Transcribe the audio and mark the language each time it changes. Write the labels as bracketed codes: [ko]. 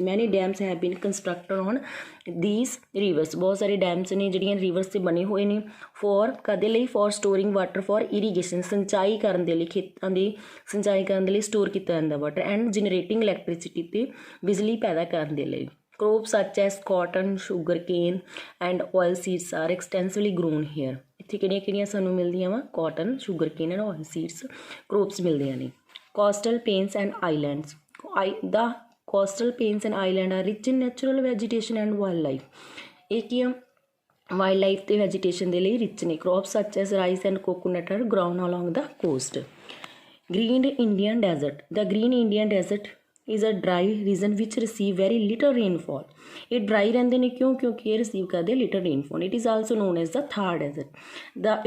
[en] Many dams have been constructed on these rivers. [pa] ਬਹੁਤ ਸਾਰੇ ਡੈਮਸ ਨੇ ਜਿਹੜੀਆਂ ਰਿਵਰਸ 'ਤੇ ਬਣੇ ਹੋਏ ਨੇ ਕਦੇ ਲਈ [en] for storing water for irrigation, [pa] ਸਿੰਚਾਈ ਕਰਨ ਦੇ ਲਈ, ਖੇਤਾਂ ਦੀ ਸਿੰਚਾਈ ਕਰਨ ਦੇ ਲਈ ਸਟੋਰ ਕੀਤਾ ਜਾਂਦਾ ਵਾਟਰ। [en] and generating electricity [pa] 'ਤੇ ਬਿਜਲੀ ਪੈਦਾ ਕਰਨ ਦੇ ਲਈ। [en] Crops such as cotton, sugarcane and oil seeds are extensively grown here. [pa] ਇੱਥੇ ਕਿਹੜੀਆਂ ਸਾਨੂੰ ਮਿਲਦੀਆਂ ਵਾ? Cotton, [en] sugarcane and oil seeds crops [pa] ਮਿਲਦੀਆਂ ਨੇ। [en] Coastal plains and islands. The coastal plains and islands are rich in natural vegetation and wildlife. [pa] ਇਹ ਕੀ ਆ wild life ਤੇ ਵੈਜੀਟੇਸ਼ਨ ਦੇ ਲਈ ਰਿਚ ਨੇ। [en] Crops such as rice and coconut are grown along the coast. Great Indian Desert, the Great Indian Desert is a dry region which receive very little rainfall। [pa] ਇਹ dry ਰਹਿੰਦੇ ਨੇ ਕਿਉਂ? ਕਿਉਂਕਿ ਇਹ ਰਿਸੀਵ ਕਰਦੇ little ਰੇਨਫॉल। [en] It is also known as the Thar Desert.